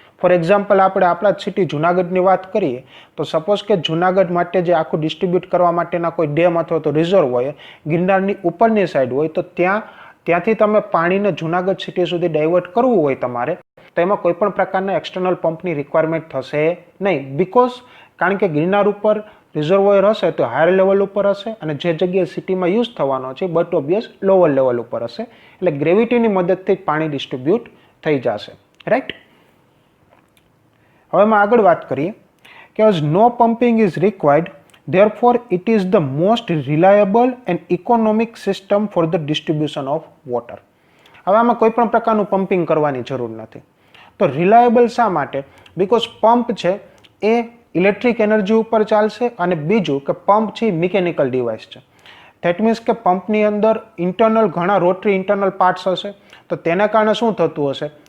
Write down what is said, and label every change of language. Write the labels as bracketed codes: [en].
[gu] For example આપણે આપણા જ સિટી જુનાગઢની વાત કરીએ તો સપોઝ કે જુનાગઢ માટે જે આખું ડિસ્ટ્રીબ્યુટ કરવા માટેના કોઈ ડેમ અથવા તો રિઝર્વોયર ગિરનારની ઉપરની સાઈડ હોય તો ત્યાંથી તમે પાણીને જુનાગઢ સિટી સુધી ડાયવર્ટ કરવું હોય તમારે તો એમાં કોઈ પણ પ્રકારના એક્સટર્નલ પંપની રિક્વાયરમેન્ટ થશે નહીં. બીકોઝ કારણ કે ગિરનાર ઉપર રિઝર્વોયર હશે તો હાયર લેવલ ઉપર હશે અને જે જગ્યાએ સિટીમાં યુઝ થવાનો છે બટ ઓબ્વિયસ લોઅર લેવલ ઉપર હશે. એટલે ગ્રેવિટીની મદદથી પાણી ડિસ્ટ્રીબ્યુટ થઈ જશે. રાઈટ. હવે એમાં આગળ વાત કરીએ કે [en] as no pumping is required, therefore it is the most reliable and economic system for the distribution of water. [gu] હવે આમાં કોઈ પણ પ્રકારનું પમ્પિંગ કરવાની જરૂર નથી. તો રિલાયબલ શા માટે? બીકોઝ પંપ છે એ ઇલેક્ટ્રિક એનર્જી ઉપર ચાલશે અને બીજું કે પંપ છે મિકેનિકલ ડિવાઇસ છે. ધેટ મીન્સ કે પંપની અંદર ઇન્ટરનલ ઘણા રોટરી ઇન્ટરનલ પાર્ટ્સ હશે તો તેના કારણે શું થતું હશે?